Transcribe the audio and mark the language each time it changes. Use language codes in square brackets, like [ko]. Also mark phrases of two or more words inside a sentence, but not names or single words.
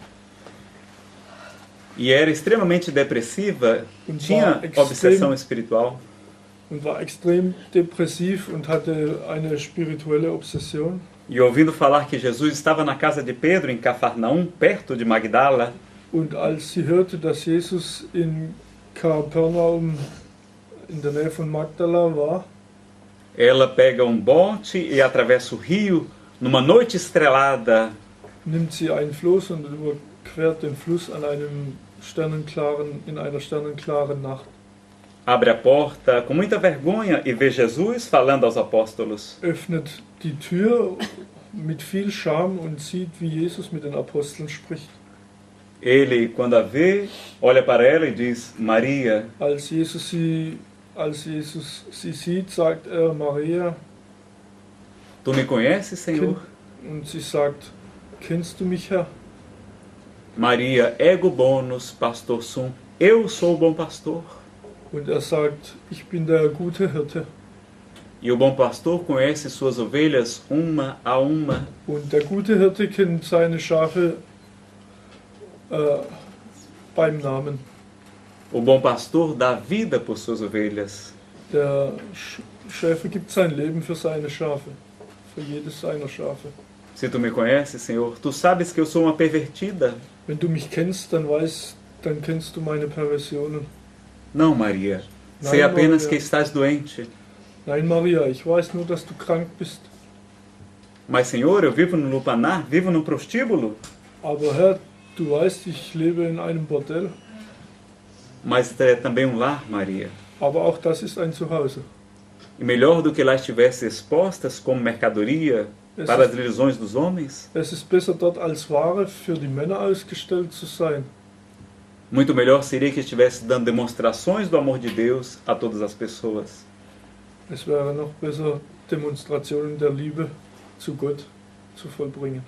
[pt] E era extremamente depressiva, tinha obsessão espiritual. [de] und war extrem depressiv und hatte eine spirituelle Obsession. [pt] E ouvindo falar que Jesus estava na casa de Pedro, em Cafarnaum, perto de Magdala, [de] Und als sie hörte, dass Jesus in Kapernaum in der Nähe von Magdala war, [pt] ela pega um bote e atravessa o rio numa noite estrelada. [de] nimmt sie ein Floß und überquert den Fluss in einer sternenklaren Nacht. [pt] Abre a porta com muita vergonha e vê Jesus falando aos apóstolos. [de] Öffnet die Tür mit viel Scham und sieht, wie Jesus mit den Aposteln spricht. [pt] Ele, quando a vê, olha para ela e diz: Maria. [de] Als Jesus sie sieht, sagt er Maria, [pt] Tu me conheces, Senhor? [de] und sie sagt, kennst du mich, Herr? [la] Maria, ego bonus pastor sum. [pt] Eu sou o bom pastor. [de] Und er sagt, ich bin der gute Hirte. [pt] E o bom pastor conhece suas ovelhas uma a uma. [de] Und der gute Hirte kennt seine Schafe beim Namen. [pt] O bom pastor dá vida por suas ovelhas. [de] Der Schäfer gibt sein Leben für seine Schafe, für jedes seiner Schafe. [pt] Se tu me conheces, Senhor, tu sabes que eu sou uma pervertida. [de] Wenn du mich kennst, dann kennst du meine Perversionen. [pt] Não, Maria. Não, Sei apenas Maria. que estás doente. [de] Nein, Maria, ich weiß nur, dass du krank bist. [pt] Mas, Senhor, eu vivo no lupanar, vivo no prostíbulo. [de] Aber Herr, du weißt, ich lebe in einem Bordell. [pt] Mas é também um lar, Maria. [de] Aber auch das ist ein Zuhause. [pt] E melhor do que lá estivesse expostas como mercadoria para as ilusões dos homens, [de] Es ist besser dort als Ware für die Männer ausgestellt zu sein. [pt] muito melhor seria que estivesse dando demonstrações do amor de Deus a todas as pessoas. [de] Es wäre noch besser, Demonstrationen der Liebe zu Gott zu vollbringen.